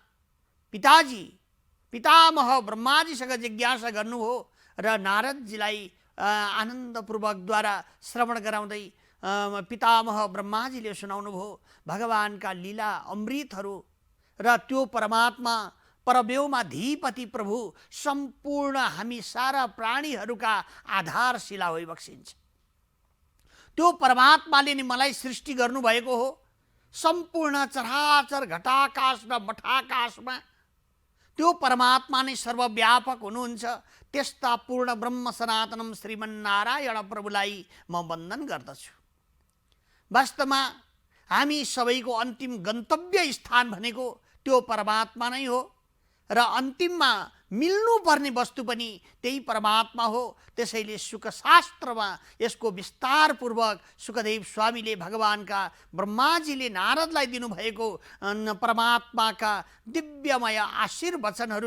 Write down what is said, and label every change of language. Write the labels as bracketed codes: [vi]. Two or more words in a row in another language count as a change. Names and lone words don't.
[ne] पितामह ब्रह्माजीसँग जिज्ञासा गर्नुभयो र नारदजीलाई आनन्दपूर्वकद्वारा श्रवण गराउँदै पितामह ब्रह्माजीले सुनाउनुभयो भगवानका लीला अमृतहरू र त्यो परमात्मा परव्योमाधिपति प्रभु सम्पूर्ण हामी सारा प्राणीहरूका आधारशिला होइबक्सिन्छ। त्यो परमात्माले नि मलाई सृष्टि गर्नुभएको हो। सम्पूर्ण चराचर घटाकाश र मठाकाशमा त्यो परमात्मा नै सर्वव्यापक हुनुहुन्छ। त्यस्ता पूर्ण ब्रह्म सनातनम श्रीमन्नारायण प्रभुलाई म वन्दन गर्दछु। वास्तवमा हामी सबैको अन्तिम गन्तव्य स्थान भनेको त्यो परमात्मा नै हो र अन्तिममा मिल्नुपर्ने वस्तु पनि त्यही परमात्मा हो। त्यसैले सुखशास्त्रमा यसको विस्तारपूर्वक सुखदेव स्वामीले भगवानका ब्रह्माजीले नारदलाई दिनुभएको परमात्माका दिव्यमय आशीर्वचनहरू